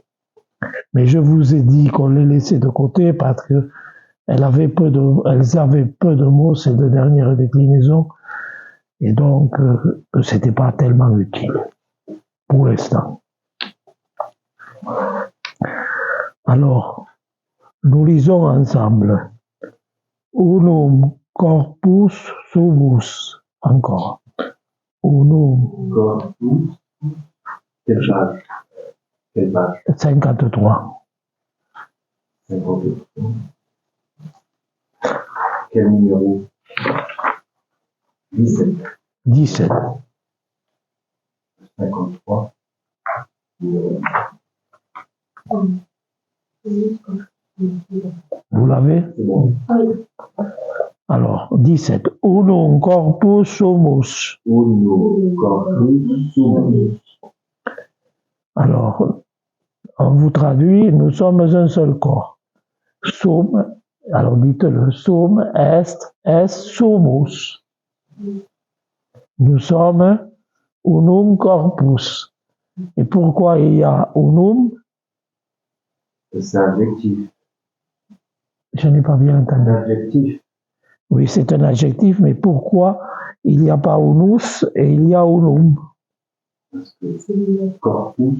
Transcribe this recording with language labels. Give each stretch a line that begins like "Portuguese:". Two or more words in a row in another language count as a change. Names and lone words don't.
French: Mais je vous ai dit qu'on les laissait de côté parce que elles avaient peu de mots, ces 2 dernières déclinaisons, et donc c'était pas tellement utile pour l'instant. Alors, nous lisons ensemble.
Latin: Unum corpus sumus. Encore. Unum. Corpus.
French: Quelle page? Quelle page? 53. 53. Quel numéro? 17. 17. 53. Vous l'avez? C'est bon. Alors, 17.
Latin: Unum corpus sumus. Unum corpus sumus.
French: Alors, on vous traduit, nous sommes un seul corps. Sum, alors dites-le,
Latin: sum est sumus.
French: Nous sommes
Latin: unum corpus.
French: Et pourquoi il y a unum? C'est adjectif. Je n'ai pas bien entendu. Adjectif. Oui, c'est un adjectif, mais pourquoi il n'y a pas unus et il y a unum? Parce que corpus.